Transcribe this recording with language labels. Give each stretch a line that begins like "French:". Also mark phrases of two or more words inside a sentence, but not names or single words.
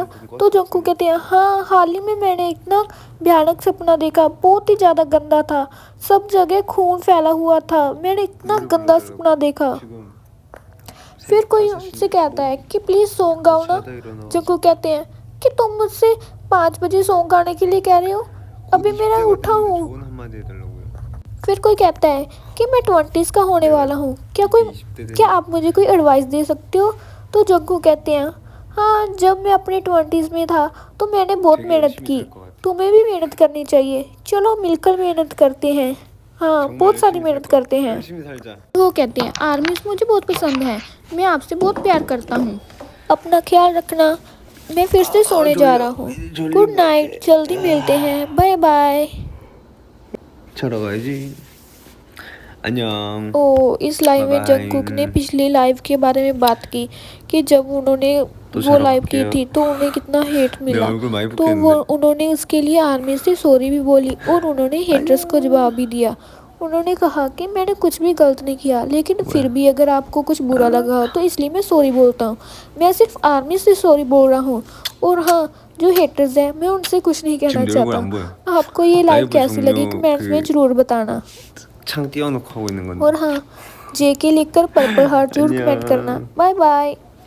Hindi: तो जंगकुक कहते हैं हाँ, हाल ही में मैंने इतना भयानक सपना देखा, बहुत ही ज़्यादा गंदा था, सब जगह खून फैला हुआ था, मैंने इतना गंदा सपना देखा। फिर कोई उनसे कहता है कि
English: please song
Hindi: गाओ ना। जंगकुक कहते हैं कि तुम मुझसे 5 बजे सॉन्ग गाने के लिए कह रहे हो, अभी मेरा उठा हूँ।
Korean: 좋은 한마디 해달라고요.
Hindi: फिर कोई कहता है कि मैं 20s का होने वाला हूँ, क्या आप मुझे कोई एडवाइस दे सकते हो? तो जंगकुक कहते हैं हाँ, जब मैं अपने 20s में था तो मैंने बहुत मेहनत की, तुम्हें भी मेहनत करनी चाहिए, चलो मिलकर मेहनत करते हैं। हाँ, बहुत सारी मेहनत करते हैं।
Korean: 열심히 살자.
Hindi: वो कहते हैं आर्मीज मुझे बहुत पसंद है, मैं आपसे बहुत प्यार करता हूँ, अपना ख्याल रखना, मैं फिर से सोने जा रहा हूँ,
English: good night,
Hindi: जल्दी मिलते हैं,
English: bye bye.
Korean: 자러 가야지. 안녕.
Hindi: ओ, इस लाइव में
English: Bye bye.
Hindi: जंगकुक ने पिछली लाइव के बारे में बात की कि जब उन्होंने तो वो लाइव की शराब थी तो उन्हें कितना हेट मिला,
Korean: 얼굴 많이
Hindi: तो वो
Korean: 붓겠는데.
Hindi: उन्होंने उसके लिए आर्मी से सॉरी भी बोली और उन्होंने हेटर्स को जवाब भी दिया। उन्होंने कहा कि मैंने कुछ भी गलत नहीं किया, लेकिन फिर भी अगर आपको कुछ बुरा लगा हो तो इसलिए मैं सॉरी बोलता हूँ, मैं सिर्फ आर्मी से सॉरी बोल रहा हूँ। और हाँ, जो हेटर्स हैं मैं उनसे कुछ नहीं कहना
Korean: 지금 내 얼굴 안
Hindi: चाहता।
Korean: 보여.
Hindi: आपको ये लाइव लाइव कैसी लगी
Korean: 종료
Hindi: कमेंट्स में 그- ज़रूर बताना।
Korean: 창 띄워놓고 하고 있는 건데.
Hindi: और हाँ, जेके लिखकर
English: purple heart
Hindi: जरूर कमेंट करना।
English: bye bye.